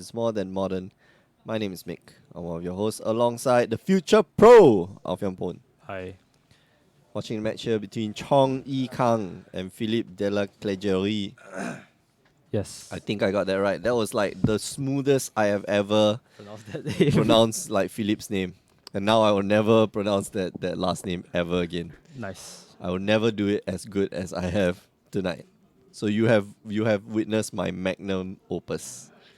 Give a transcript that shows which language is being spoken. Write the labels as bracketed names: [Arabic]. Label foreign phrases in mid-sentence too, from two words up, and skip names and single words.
[English] It's more than modern. My name is Mick. I'm one of your hosts, alongside the future pro of Pon. Hi. Watching a match here between Chong Yi Kang and Philippe de la Clégerie. Yes. I think I got that right. That was like the smoothest I have ever pronounce that name. pronounced like Philip's name. And now I will never pronounce that last name ever again. Nice. I will never do it as good as I have tonight. So you have witnessed my magnum opus.